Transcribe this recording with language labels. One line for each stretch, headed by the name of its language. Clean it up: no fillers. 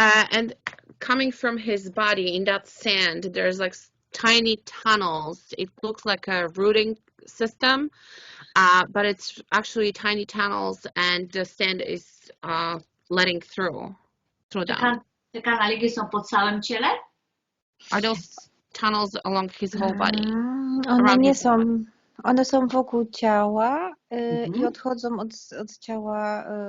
English: And coming from his body in that sand, there's like tiny tunnels. It looks like a rooting system, but it's actually tiny tunnels, and the sand is letting through them.
Polish: Te kanaliki są po całym ciele?
English: Are those tunnels along his whole body?
Polish: One nie są. One są wokół ciała i odchodzą od ciała